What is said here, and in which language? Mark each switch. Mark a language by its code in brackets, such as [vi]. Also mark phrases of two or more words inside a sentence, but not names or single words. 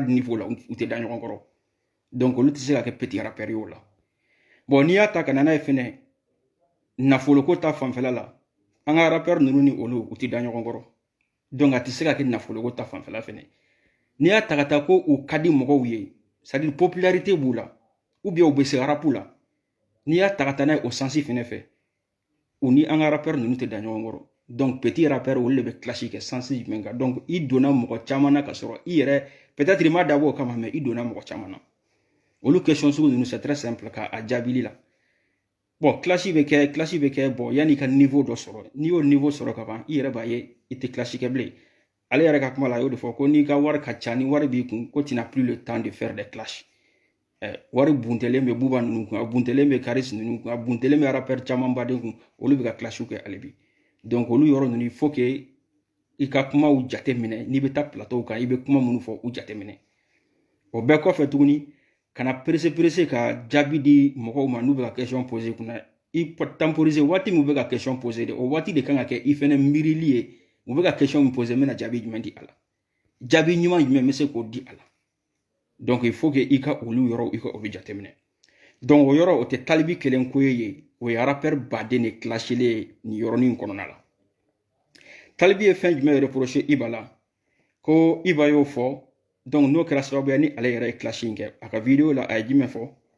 [bm] niveau la u tɛ da ɲɔgɔn kɔrɔ donc olu tɛ se ka kɛ [fr] petit rappeur [bm] ye o la bon n'i y'a ta ka na n'a ye fɛnɛ nafoloko ta fanfɛla la an ka rappeur ninnu ni olu u tɛ da ɲɔgɔn kɔrɔ donc a tɛ se ka kɛ nafoloko ta fanfɛla fɛnɛ n'i y'a ta ka taa ko u ka di mɔgɔw ye [fr] c'est-à-dire popularité [bm] b'u la [fr] ou bien [bm] u bɛ se rapu la n'i y'a ta ka taa n'a ye o sansi fɛnɛ fɛ u ni an ka rappeur ninnu tɛ da ɲɔgɔn kɔrɔ donc [fr] petit rappeur [bm] olu de bɛ clasher kɛ sansi jumɛn kan donc i donna mɔgɔ caman na ka sɔrɔ i yɛrɛ peut-être i ma dabɔ o kama mais i donna mɔgɔ caman na olu question sugu ninnu [fr] c'est très simple [bm] ka a jaabili la bon clasher bɛ kɛ bon yanni i ka niveau dɔ sɔrɔ n'i y'o niveau sɔrɔ ka ban i yɛrɛ b'a ye i tɛ clasher kɛ bilen ale yɛrɛ ka kuma la a y'o de fɔ ko n'i ka wari ka ca ni wari b'i kun ko [fr] tu n'as plus le temps de faire des clashs [bm] wari buntɛlen bɛ Buba ninnu kun a buntɛlen bɛ Karis ninnu kun a buntɛlen bɛ rappeur caman baden kun olu bɛ ka clashiw kɛ hali bi donc olu yɔrɔ ninnu [fr] il faut que [bm] i ka kumaw jate minɛ n'i bɛ taa plateau kan i bɛ kuma minnu fɔ u jate minɛ o bɛɛ kɔfɛ tuguni kana perese ka jaabi di mɔgɔw ma n'u bɛ ka [fr] question poser [bm] kunna i temporiser waati min u bɛ ka [fr] question poser [bm] de o waati de kan ka kɛ i fɛnɛ miirili ye u bɛ ka question min poser mena jaabi jumɛn di ala jaabi ɲuman jumɛn bɛ se k'o di ala donc [fr] il faut que [bm] i ka olu yɔrɔ i ka o bɛ jateminɛ donc o yɔrɔ o tɛ talibi kelen ko ye o ye rappeur baden de clashilen ni yɔrɔnin kɔnɔna la talibi ye fɛn jumɛn reprocher iba la ko iba y'o fɔ donc n'o kɛra sababu ye ni ale yɛrɛ ye clash in kɛ a ka video la a ye jumɛn fɔ